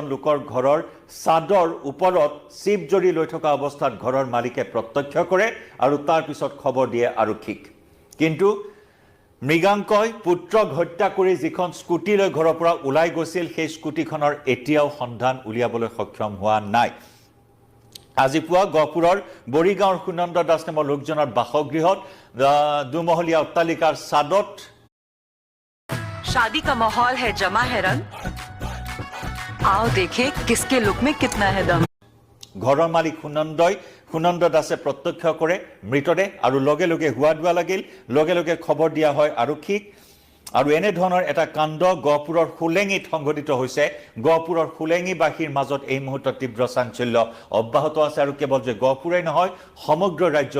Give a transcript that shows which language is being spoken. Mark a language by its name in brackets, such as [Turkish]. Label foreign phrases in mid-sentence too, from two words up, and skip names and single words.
[Assamese] লোকৰ ঘৰৰ চাদৰ ওপৰত চিপ জৰি লৈ থকা অৱস্থাত ঘৰৰ মালিকে প্ৰত্যক্ষ কৰে আৰু তাৰ পিছত খবৰ দিয়ে আৰক্ষীক কিন্তু মৃগাংকই পুত্ৰক হত্যা কৰি যিখন স্কুটি লৈ ঘৰৰ পৰা ওলাই গৈছিল সেই স্কুটিখনৰ এতিয়াও সন্ধান উলিয়াবলৈ সক্ষম হোৱা নাই আজি পুৱা গহপুৰৰ বৰিগাঁৱৰ সুনন্দ দাস নামৰ লোকজনৰ বাসগৃহত দুমহলীয়া অট্টালিকাৰ ছাদত [Hindi] शादी का माहौल है जमा है रंग आओ देखें किसके लुक में कितना है दम [Assamese] ঘৰৰ মালিক সুনন্দ দাসে প্ৰত্যক্ষ কৰে মৃতদেহ আৰু লগে লগে হুৱা দুৱা লাগিল লগে লগে খবৰ দিয়া হয় আৰক্ষীক আৰু এনে ধৰণৰ এটা কাণ্ড গহপুৰৰ ফুলেঙিত সংঘটিত হৈছে গহপুৰৰ ফুলেঙিবাসীৰ মাজত এই মুহূৰ্তত তীব্ৰ চাঞ্চল্য অব্যাহত আছে আৰু কেৱল যে গহপুৰেই নহয় সমগ্ৰ ৰাজ্যক